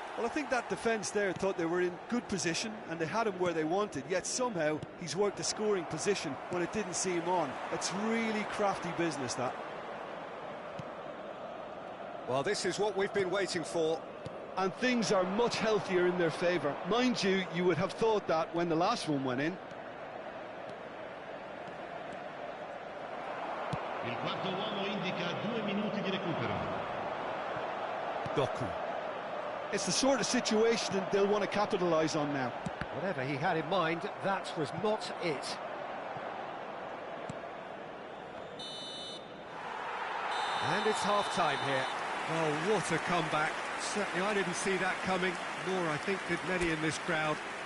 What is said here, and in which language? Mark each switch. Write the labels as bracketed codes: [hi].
[en] Well, I think that defence there thought they were in good position and they had him where they wanted, yet somehow he's worked a scoring position when it didn't see him on. It's really crafty business, that. Well, this is what we've been waiting for. And things are much healthier in their favour. Mind you, you would have thought that when the last one went in. [it] Il quarto uomo indica 2 minuti di recupero. [en] Doku. It's the sort of situation that they'll want to capitalise on now. Whatever he had in mind, that was not it. And it's half-time here. Oh, what a comeback. Certainly I didn't see that coming, nor I think did many in this crowd.